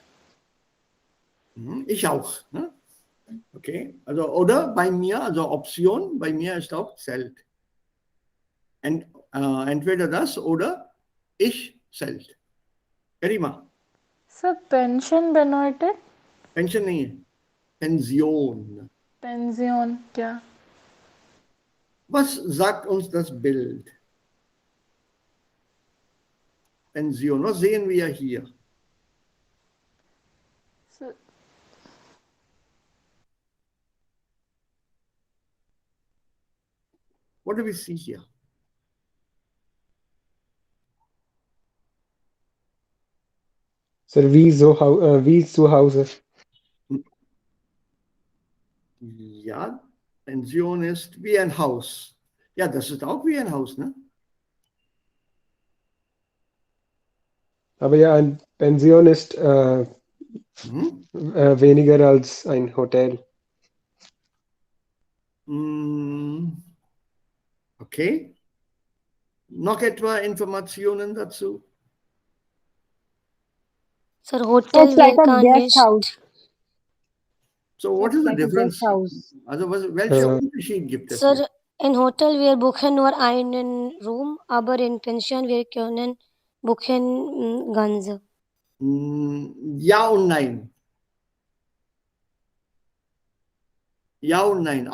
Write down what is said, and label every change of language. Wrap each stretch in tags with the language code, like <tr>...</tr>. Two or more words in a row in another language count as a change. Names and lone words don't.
<de>Ich auch. Ne? Okay, also oder bei mir, also Option, bei mir ist auch Zelt. Entweder das oder ich Zelt. Garima. Sir, pension bedeutet?</de> <hi>Pension नहीं है,</hi> <de>Pension. Pension,</de> <hi>क्या?</hi> <de>Was sagt uns das Bild? Pension, was sehen wir hier? Sir,</de> <en>What do we see here? Sir,</en> <de>wie zu Hause. Ja, Pension ist wie ein Haus. Ja, das ist auch wie ein Haus, ne? Aber ja, ein Pension ist weniger als ein Hotel. Okay. Noch etwa Informationen dazu? Sir, Hotel</de> <en>It's like</en> <de>wir</de> <en>a</en> <de>kann</de> <en>guest</en> <de>nicht.</de> <en>house. So what is the Like a difference? guest house.</en> <de>Also welcher Unterschied gibt es? Sir, in Hotel wir buchen nur einen Room, aber in Pension wir können buchen ganze. Ja und nein. Ja und nein.</de>